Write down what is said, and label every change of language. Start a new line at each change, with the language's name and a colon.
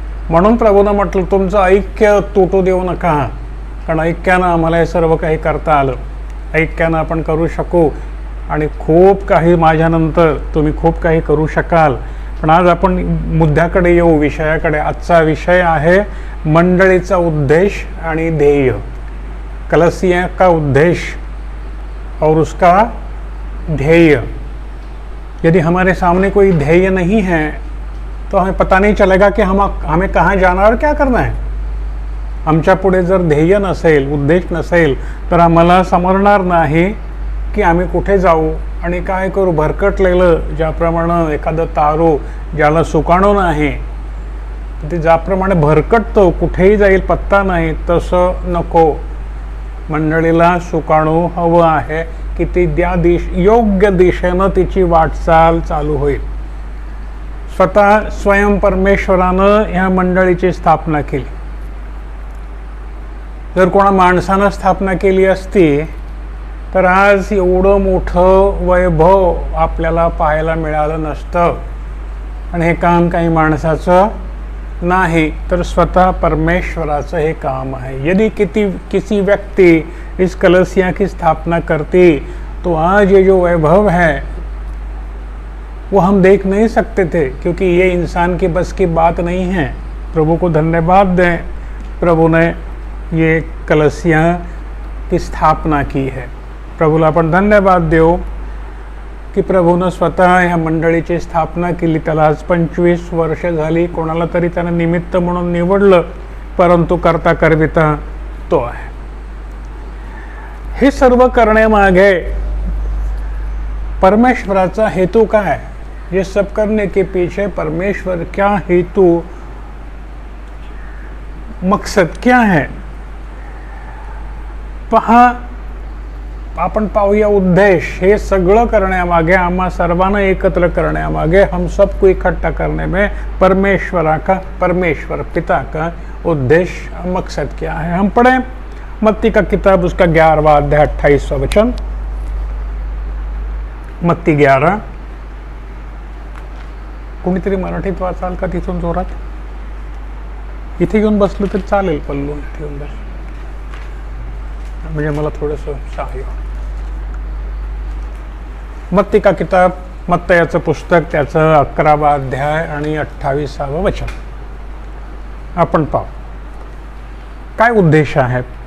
Marathi: म्हणून प्रभूनं म्हटलं तुमचं ऐक्य तुटू देऊ नका, कारण ऐक्यानं आम्हाला हे सर्व काही करता आलं, ऐक्यानं आपण करू शकू आणि खूप काही माझ्यानंतर तुम्ही खूप काही करू शकाल। पण आज आपण मुद्द्याकडे येऊ, विषयाकडे। आजचा विषय आहे मंडळीचा उद्देश आणि ध्येय,
Hindi: कलीसिया का उद्देश और उसका ध्येय। यदि हमारे सामने कोई ध्येय नहीं है तो हमें पता नहीं चलेगा कि हमें कहाँ जाना और क्या करना है।
Marathi: आमच्या पुढे जर ध्येय नसेल, उद्देश नसेल, तर आम्हाला समजणार नाही की आम्ही कुठे जाऊ आणि काय करू। भरकटलेलं ज्याप्रमाणे एखादं तारू ज्याला सुकाणू नाही, ते ज्याप्रमाणे भरकटतो, कुठेही जाईल पत्ता नाही, तसं नको। मंडळीला सुकाणू हवं आहे की ती योग्य दिशेनं तिची वाटचाल चालू होईल। स्वतः स्वयं परमेश्वरानं ह्या मंडळीची स्थापना केली। जर कोणा माणसानं स्थापना केली असती तर आज एवढं मोठं वैभव आपल्याला पाहायला मिळालं नसतं. आणि हे काम काही माणसाचं नाही, तर स्वतः परमेश्वराचं हे काम है.
Hindi: यदि किसी व्यक्ति इस कलसिया की स्थापना करती तो आज ये जो वैभव है वो हम देख नहीं सकते थे, क्योंकि ये इंसान की बस की बात नहीं है. प्रभु को धन्यवाद दें, प्रभु ने ये कलसिया की स्थापना की है.
Marathi: प्रभूला आपण धन्यवाद देऊ की प्रभूनं स्वतः ह्या मंडळीची स्थापना केली. त्याला आज 25 वर्ष झाली. कोणाला तरी त्यानं निमित्त म्हणून निवडलं, परंतु करता करविता तो आहे. हे सर्व करण्यामागे परमेश्वराचा हेतू काय?
Hindi: ये सब करने के पीछे परमेश्वर क्या हेतु, मकसद क्या है?
Marathi: पहा, आपण पाहूया उद्देश. हे सगळं करण्यामागे, आम्हा सर्वांना एकत्र करण्यामागे,
Hindi: हम सबको इकट्ठा करने में परमेश्वर पिता का उद्देश्य, मकसद क्या है? हम पढ़ें मत्ती का किताब, उसका 11वां अध्याय 28वां वचन. मत्ती 11.
Marathi: कोणीतरी मराठीत वाचाल का तिथून जोरात? इथे येऊन बसलो तर चालेल, पल्लू इथे येऊन बस, म्हणजे मला थोडंसं सहाय्य.
Hindi: मत्ती का किताब,
Marathi: मत्तयाचं पुस्तक, त्याचं 11वां अध्याय आणि 28वां वचन आपण पाहू. काय उद्देश आहे?